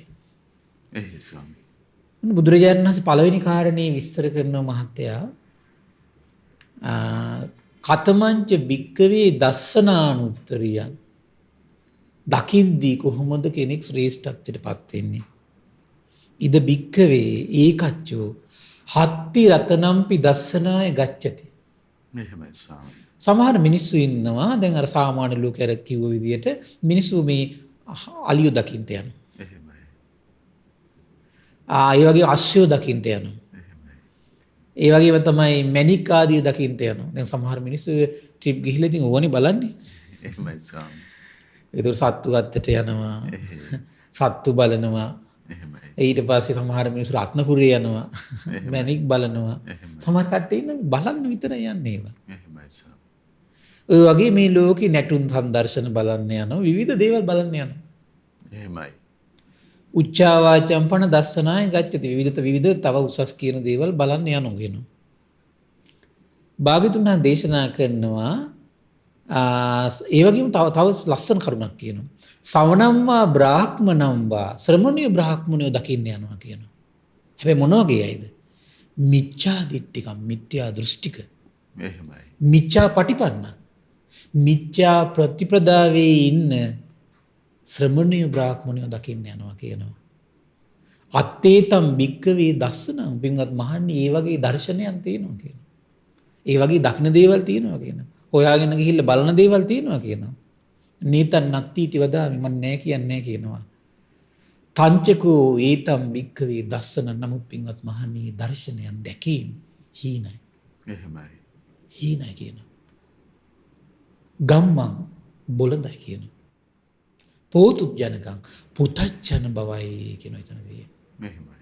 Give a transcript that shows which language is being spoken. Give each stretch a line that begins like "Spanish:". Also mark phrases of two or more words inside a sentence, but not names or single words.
Sinhala: එහෙයි ස්වාමීනි. බුදුරජාණන් වහන්සේ පළවෙනි කාරණේ විස්තර කරනවා මහත්තයා
Pali: කතමංච භික්කවේ දස්සනානුත්තරියං
Sinhala: දකිද්දී කොහොමද කෙනෙක් ශ්‍රේෂ්ඨත්වයට පත් වෙන්නේ?
Pali: ඉද භික්කවේ ඒකච්චෝ හත්ති රතනම්පි දස්සනාය ගච්ඡති.
Sinhala: එහෙමයි ස්වාමීනි. සමහර මිනිස්සු ඉන්නවා දැන් අර සාමාන්‍ය ලෝකයර කිව්ව විදියට මිනිස්සු මේ අලියෝ දකින්න යනවා. එහෙමයි. ඒ වගේ අශ්වයෝ දකින්න යනවා. එහෙමයි. ඒ වගේම තමයි මැණික් ආදිය දකින්න යනවා. දැන් සමහර මිනිස්සු ට්‍රිප් ගිහිල්ලා ඉතින් ඕනේ බලන්නේ. එහෙමයි ස්වාමීනි. ඒතර සත්තු ගත්තට යනවා. සත්තු බලනවා. එහෙමයි. ඊට පස්සේ සමහර මිනිස්සු රත්නපුරේ යනවා. මැණික් බලනවා. එහෙමයි. සමහර කට්ටිය ඉන්න බලන්න විතරයි යන්නේ ඒවා. එහෙමයි ස්වාමීනි. ඔය වගේ මේ ලෝකේ නැටුම් සංදර්ශන බලන්න යනවා. විවිධ දේවල් බලන්න යනවා. එහෙමයි.
Pali: උච්චාවාචම් පන දස්සනාය ගච්ඡති
Sinhala: විවිධ තව උසස් කියන දේවල් බලන්න යනවා කියනවා. භාග්‍යතුන් වහන්සේ දේශනා කරනවා ඒ වගේම තව ලස්සන කරුණක් කියනවා.
Pali: සවනම්වා බ්‍රාහ්මනම්වා
Sinhala: ශ්‍රමණීය බ්‍රාහ්මණයෝ දකින්න යනවා කියනවා. හැබැයි මොන වගේ අයද?
Pali: මිච්ඡා දිට්ඨිකම්
Sinhala: මිත්‍යා දෘෂ්ටික. එහෙමයි.
Pali: මිච්ඡා පටිපන්න.
Sinhala: මිච්ඡා ප්‍රතිපදාවේ ඉන්න ශ්‍රමණීය බ්‍රාහ්මණයෝ දකින්න යනවා කියනවා.
Pali: අත්තේතම් භික්කවේ දස්සනං
Sinhala: පින්වත් මහන්නේ ඒ වගේ දර්ශනයන් තියෙනවා කියනවා. ඒ වගේ දක්න දේවල් තියෙනවා කියනවා. හොයාගෙන ගිහිල්ලා බලන දේවල් තියෙනවා කියනවා.
Pali: නීතන් නත්තිති වදාමි
Sinhala: මම නෑ කියන්නේ කියනවා.
Pali: තංචකෝ ඒතම් භික්කවේ දස්සන
Sinhala: නමුත් පින්වත් මහන්නේ දර්ශනයන් දැකීම හීනයි. එහෙමයි. හීනයි කියනවා. ගම්මං බොළඳයි කියනවා.
Pali: පෝතුත් ජනකං පුතච්චන
Sinhala: බවයි කියන එතනදී. එහෙමයි.